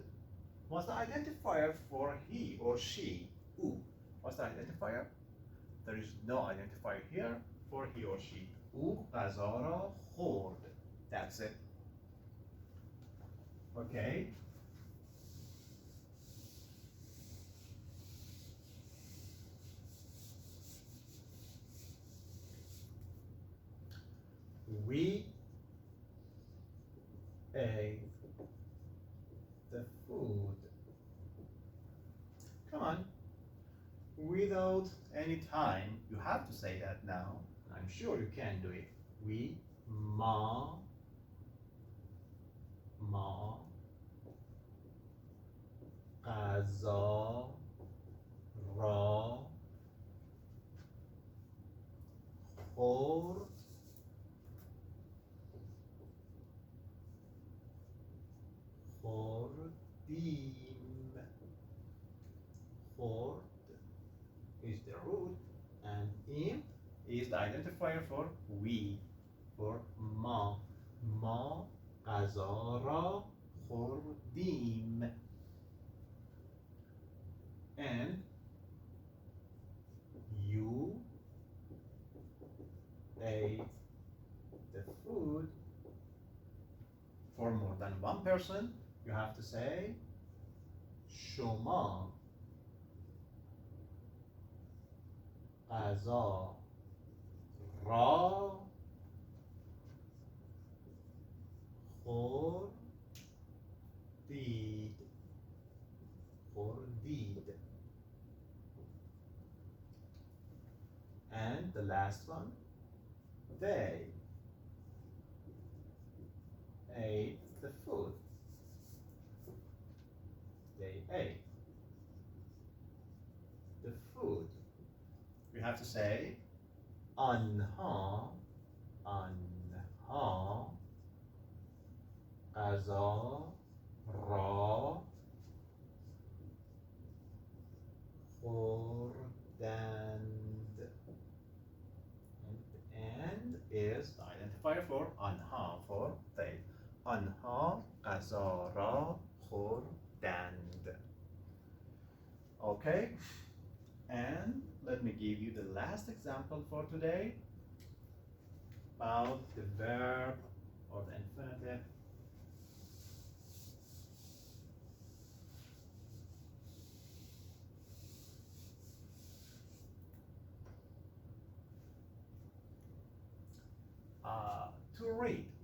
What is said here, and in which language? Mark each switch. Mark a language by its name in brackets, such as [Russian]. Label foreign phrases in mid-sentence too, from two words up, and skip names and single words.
[English] What's the identifier for he or she? او. What's the identifier? There is no identifier here for he or she. [Persian] او غذا را خورد. [English] That's it. Okay. We ate the food. Come on. Without any time, you have to say that now. I'm sure you can do it. We [Persian] ما غذا را خورد. خوردیم. [English] Khord is the root, and im is the identifier for we, for ما. [Persian] ما غذا را خوردیم. [English] And you ate the food. For more than one person, you have to say [Persian] شما غذا را خوردید. [English] And the last one, they ate the food. They ate the food. You have to say [Persian] آنها غذا را خوردند. [English] And is the identifier for آنها, for they. [Persian] آنها غذا را خوردند. [English] Okay, and let me give you the last example for today about the verb or the infinitive. To read.